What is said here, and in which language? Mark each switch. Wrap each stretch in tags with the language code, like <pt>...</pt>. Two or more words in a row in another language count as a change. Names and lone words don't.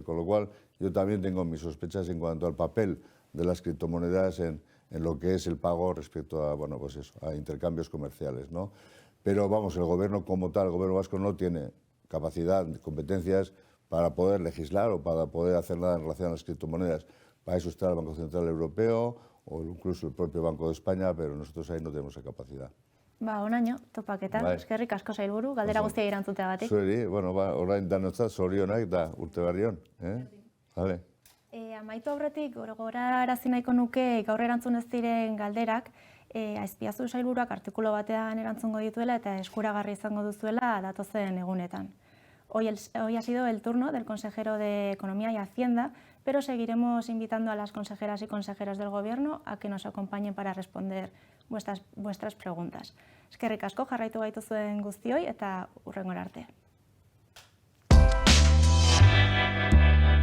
<es>Con lo cual, yo también tengo mis sospechas en cuanto al papel de las criptomonedas en lo que es el pago respecto a, bueno, pues eso, a intercambios comerciales, ¿no? Pero vamos, el gobierno como tal, el gobierno vasco no tiene capacidad, competencias para poder legislar o para poder hacer nada en relación a las criptomonedas. Para eso está el Banco Central Europeo o incluso el propio Banco de España, pero nosotros ahí no tenemos esa capacidad.</es> <eu>Ba, onaino, topaketan, eskerrik asko sailburu, galdera guztia irantzuteagatik. Zueri, bueno, orain danotzat zorionak eta urte berri on.</eu> <es>Vale.</es> <eu>Amaitu aurretik, gogorarazi nahiko nuke gaur erantzun ez diren galderak, Azpiazu sailburuak artikulu batean erantzungo dituela eta eskuragarri izango duzuela datozen egunetan.</eu> <es>Hoy ha sido el turno del consejero de Economía y Hacienda, pero seguiremos invitando a las consejeras y consejeros del Gobierno a que nos acompañen para responder vuestras preguntas.</es> <eu>Eskerrik asko jarraitu gaituzuen guztioi eta hurrengora arte.</eu>